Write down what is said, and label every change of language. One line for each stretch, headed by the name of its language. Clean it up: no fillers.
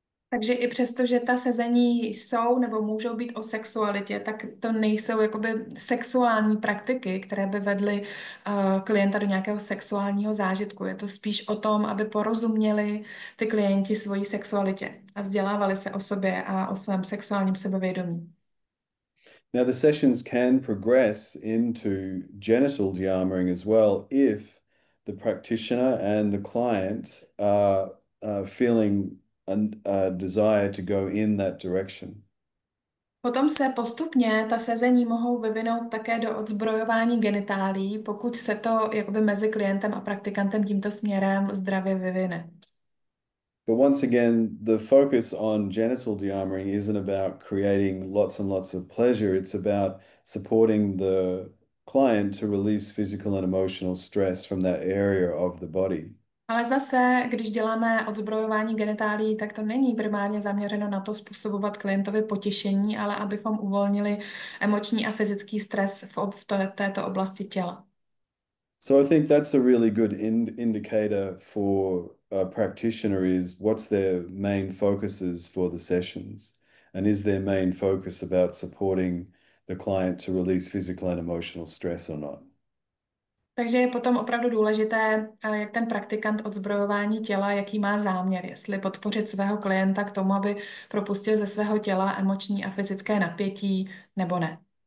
Czech: Takže i přesto, že ta sezení jsou nebo můžou být o sexualitě, tak to nejsou jakoby sexuální praktiky, které by vedly klienta do nějakého sexuálního zážitku. Je to spíš o tom, aby porozuměli ty klienti svojí sexualitě a vzdělávali se o sobě a o svém sexuálním sebevědomí.
English: Now, the sessions can progress into genital de-armoring as well if the practitioner and the client are feeling a desire to go in that direction.
Czech: Potom se postupně ta sezení mohou vyvinout také do odzbrojování genitálí, pokud se to jakoby mezi klientem a praktikantem tímto směrem zdravě vyvine.
English: But once again, the focus on genital de-armoring isn't about creating lots and lots of pleasure. It's about supporting the client to release physical and emotional stress from that area of the body.
Czech: Ale zase, když děláme odzbrojování genitálí, tak to není primárně zaměřeno na to způsobovat klientovi potěšení, ale abychom uvolnili emoční a fyzický stres v této oblasti těla.
English: So I think that's a really good indicator for a practitioner is what's their main focuses for the sessions, and is their main focus about supporting the client to release physical and emotional stress or not.
Czech: Takže je potom opravdu důležité, jak ten praktikant odzbrojování těla, jaký má záměr, jestli podpořit svého klienta k tomu, aby propustil ze svého těla emoční a fyzické napětí, nebo ne.